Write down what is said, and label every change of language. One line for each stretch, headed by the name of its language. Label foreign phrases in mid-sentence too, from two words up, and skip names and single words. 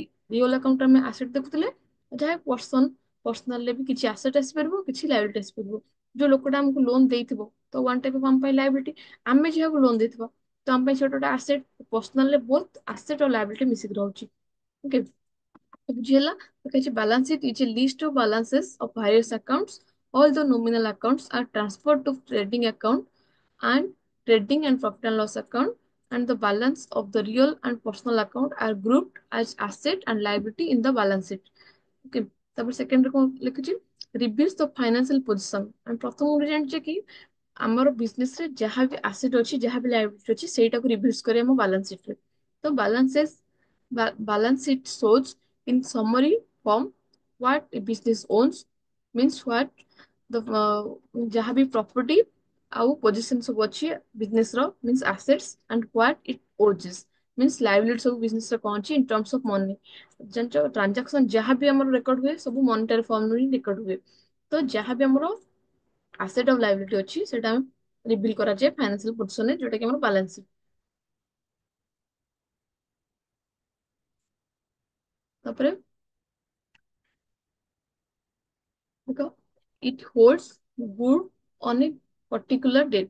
English: real account
Odia: ଆମେ ଆସେଟ୍ ଦେଖୁଥିଲେ, ଯାହା ପର୍ସନାଲରେ ବି କିଛି ଆସେଟ୍ ଆସିପାରିବ, କିଛି ଲାୟବିଲିଟି ଆସିପାରିବ। ଯୋଉ ଲୋକଟା ଆମକୁ ଲୋନ ଦେଇଥିବ ତ
English: one type of
Odia: ଆମ ପାଇଁ ଲାୟବିଲିଟି। ଆମେ ଯାହାକୁ ଲୋନ ଦେଇଥିବା ତ ଆମ ପାଇଁ ସେଟା ଗୋଟେ ଆସେଟ୍। ପର୍ସନାଲରେ
English: both asset
Odia: ଆଉ ଲାୟବିଲିଟି ମିଶିକି ରହୁଛି। ଓକେ, ବୁଝିହେଲା।
English: ତ କିଛି balance sheet is a list of balances of various accounts. All the nominal accounts are transferred to trading account and trading and profit and loss account, and the balance of the real and personal account are grouped as asset and liability in the balance sheet.
Odia: Okay, ତାପରେ ସେକେଣ୍ଡରେ କଣ ଲେଖୁଛି,
English: reveals the financial position।
Odia: ଆମେ ପ୍ରଥମରୁ ଜାଣିଛେ କି ଆମର ବିଜନେସ ରେ ଯାହା ବି ଆସେଟ୍ ଅଛି, ଯାହା ବି ଲାୟବିଲିଟି ଅଛି, ସେଇଟାକୁ ରିଭ୍ୟୁଜ କରି ଆମ
English: balance sheet
Odia: ରେ।
English: ତ balance sheet shows in summary form what a business owns, means what the
Odia: ଯାହା ବି ପ୍ରପର୍ଟି ଆଉ ପୋଜିସନ ସବୁ ଅଛି ବିଜନେସ ର,
English: means assets, and what it owes, means liability
Odia: ସବୁ ବିଜନେସ ରେ କଣ ଅଛି
English: in terms of money।
Odia: ଜାଣିଛ ଟ୍ରାଞ୍ଜାକ୍ସନ ଯାହା ବି ଆମର ରେକର୍ଡ ହୁଏ ସବୁ
English: monetary form
Odia: ହିଁ ରେକର୍ଡ ହୁଏ। ତ ଯାହା ବି ଆମର ଆସେଟ୍ ଆଉ ଲାୟବିଲିଟି ଅଛି ସେଟା ଆମେ ରିଭିଲ୍ କରାଯାଏ
English: financial position,
Odia: ଯୋଉଟା କି ଆମର
English: balance sheet. ତାପରେ ଦେଖ it holds good on a particular date.